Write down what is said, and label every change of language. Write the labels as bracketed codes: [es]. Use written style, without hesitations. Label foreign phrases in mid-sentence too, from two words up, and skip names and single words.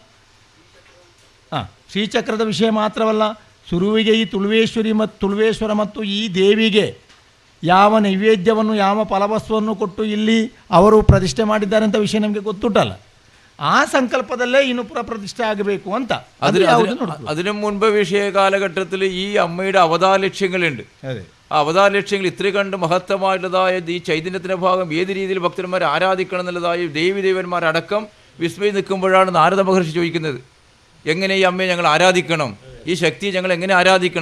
[kn] ಶ್ರೀಚಕ್ರದ ವಿಷಯ ಮಾತ್ರವಲ್ಲ, ಸುರುವಿಗೆ ಈ ತುಳುವೇಶ್ವರ ಮತ್ತು ಈ ದೇವಿಗೆ ಯಾವ ನೈವೇದ್ಯವನ್ನು ಯಾವ ಫಲವಸ್ತುವನ್ನು ಕೊಟ್ಟು ಇಲ್ಲಿ ಅವರು ಪ್ರತಿಷ್ಠೆ ಮಾಡಿದ್ದಾರೆ ಅಂತ ವಿಷಯ ನಮಗೆ ಗೊತ್ತುಂಟಲ್ಲ. ಆ ಸಂಕಲ್ಪದಲ್ಲೇ ಇನ್ನು ಪುರ ಪ್ರತಿಷ್ಠೆ ಆಗಬೇಕು ಅಂತ. [ml] അതിനു മുൻപ് വിഷയ കാലഘട്ടത്തിൽ ഈ അമ്മയുടെ അവതാര ലക്ഷ്യങ്ങളുണ്ട്. ആ അവതാര ലക്ഷ്യങ്ങൾ ഇത്ര കണ്ട് മഹത്തമായിട്ടുള്ളതായ ഈ ചൈതന്യത്തിൻ്റെ ഭാഗം ഏത് രീതിയിൽ ഭക്തന്മാർ ആരാധിക്കണം എന്നുള്ളതായ ദേവീദേവന്മാരടക്കം വിസ്മയം നിൽക്കുമ്പോഴാണ് നാരദ മഹർഷി ചോദിക്കുന്നത്, എങ്ങനെ ഈ അമ്മയെ ഞങ്ങൾ ആരാധിക്കണം, ഈ ശക്തിയെ ഞങ്ങൾ എങ്ങനെ ആരാധിക്കണം?